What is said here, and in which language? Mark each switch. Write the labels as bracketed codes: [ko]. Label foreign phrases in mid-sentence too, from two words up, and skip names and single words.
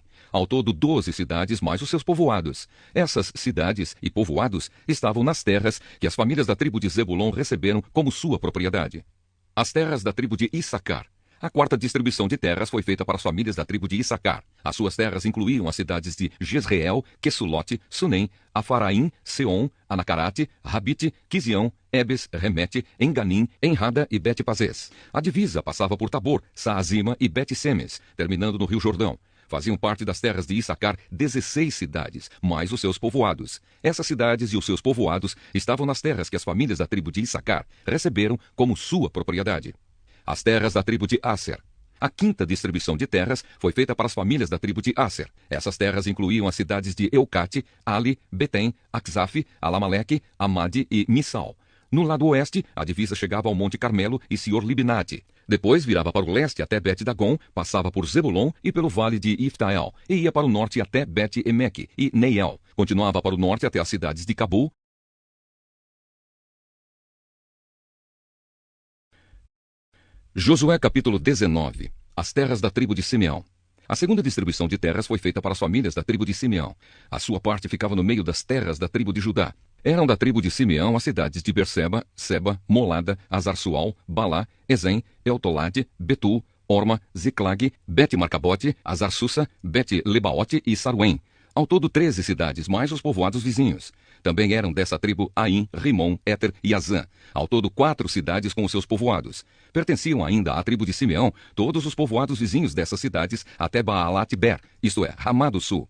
[pt] Ao todo 12 cidades mais os seus povoados. Essas cidades e povoados estavam nas terras que as famílias da tribo de Zebulon receberam como sua propriedade. As terras da tribo de Issacar. A quarta distribuição de terras foi feita para as famílias da tribo de Issacar. As suas terras incluíam as cidades de Jezreel, Quesulote, Sunem, Afaraim, Seom, Anacarate, Rabite, Quizião, Ebes, Remete, Enganim, Enrada e Bet-Pazes. A divisa passava por Tabor, Saazima e Bet-Semes, terminando no Rio Jordão. Faziam parte das terras de Issacar 16 cidades, mais os seus povoados. Essas cidades e os seus povoados estavam nas terras que as famílias da tribo de Issacar receberam como sua propriedade. As terras da tribo de Asser. A quinta distribuição de terras foi feita para as famílias da tribo de Asser. Essas terras incluíam as cidades de Eucate, Ali, Betem, Aczaf, Alamaleque, Amade e Missal. No lado oeste, a divisa chegava ao Monte Carmelo e Sior-Libnate. Depois virava para o leste até Bet-Dagon, passava por Zebulon e pelo vale de Iftael, e ia para o norte até Bet-Emeque e Neiel. Continuava para o norte até as cidades de Cabul, Josué capítulo 19. As terras da tribo de Simeão. A segunda distribuição de terras foi feita para as famílias da tribo de Simeão. A sua parte ficava no meio das terras da tribo de Judá. Eram da tribo de Simeão as cidades de Berseba, Seba, Molada, Azar-Sual, Balá, Ezem, Eltolade, Betul, Orma, Ziclag, Bet-Marcabote, Azar-Susa, Bet-Lebaote e Saruém. Ao todo 13 cidades, mais os povoados vizinhos. Também eram dessa tribo Aim, Rimon, Éter e Azã. Ao todo 4 cidades com os seus povoados. Pertenciam ainda à tribo de Simeão todos os povoados vizinhos dessas cidades até Baalat-Ber, isto é, Ramá do Sul.